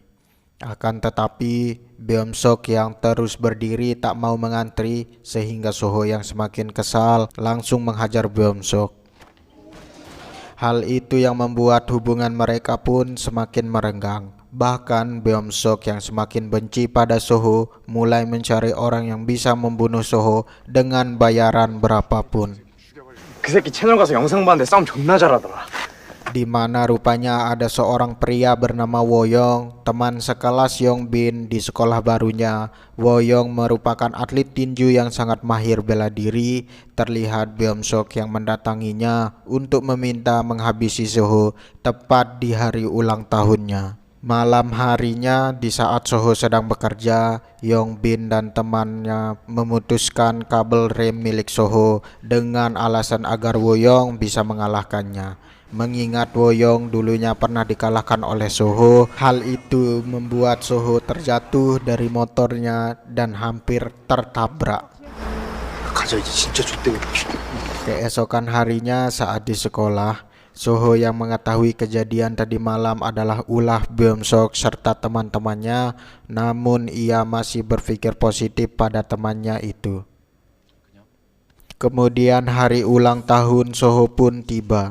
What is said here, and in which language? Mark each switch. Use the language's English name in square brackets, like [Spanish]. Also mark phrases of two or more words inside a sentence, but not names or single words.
[Indonesian] Akan tetapi Beomseok yang terus berdiri tak mau mengantri sehingga Soho yang semakin kesal langsung menghajar Beomseok. Hal itu yang membuat hubungan mereka pun semakin merenggang. Bahkan Beomseok yang semakin benci pada Soho mulai mencari orang yang bisa membunuh Soho dengan bayaran berapapun. [Korean] 그 새끼 채널 가서 영상 봤는데 싸움 존나 잘하더라. [Indonesian] Di mana rupanya ada seorang pria bernama Woyong, teman sekelas Yongbin di sekolah barunya. Woyong merupakan atlet tinju yang sangat mahir bela diri. Terlihat Beomseok yang mendatanginya untuk meminta menghabisi Soho tepat di hari ulang tahunnya. Malam harinya di saat Soho sedang bekerja, Yongbin dan temannya memutuskan kabel rem milik Soho dengan alasan agar Woyong bisa mengalahkannya. Mengingat Woyong dulunya pernah dikalahkan oleh Soho, hal itu membuat Soho terjatuh dari motornya dan hampir tertabrak. [Korean] 가자 이제 진짜 좆되겠다. [Indonesian] Keesokan harinya saat di sekolah, Soho yang mengetahui kejadian tadi malam adalah ulah Beomseok serta teman-temannya, namun ia masih berpikir positif pada temannya itu. Kemudian hari ulang tahun Soho pun tiba.